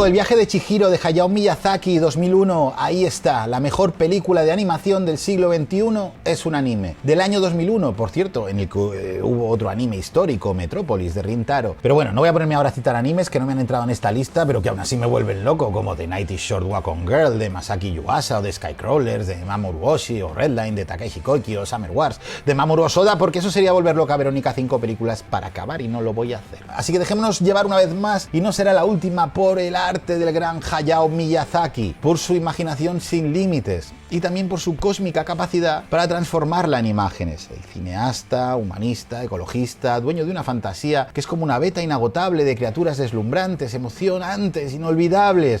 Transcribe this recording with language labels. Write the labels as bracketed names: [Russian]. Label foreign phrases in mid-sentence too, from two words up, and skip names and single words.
[Spanish] El viaje de Chihiro de Hayao Miyazaki, 2001. Ahí está, la mejor película de animación del siglo XXI es un anime. Del año 2001, por cierto, en el que hubo otro anime histórico, Metrópolis, de Rintaro. Pero bueno, no voy a ponerme ahora a citar animes que no me han entrado en esta lista, pero que aún así me vuelven loco, como The Night is Short Walk on Girl, de Masaki Yuasa, o de Skycrawlers, de Mamoru Oshii, o Redline, de Takeshi Koike, o Summer Wars, de Mamoru Osoda, porque eso sería volver loca a Verónica 5 películas para acabar, y no lo voy a hacer. Así que dejémonos llevar una vez más, y no será la última, por el arte del gran Hayao Miyazaki, por su imaginación sin límites, y también por su cósmica capacidad para transformarla en imágenes. El cineasta, humanista, ecologista, dueño de una fantasía que es como una veta inagotable de criaturas deslumbrantes, emocionantes, inolvidables.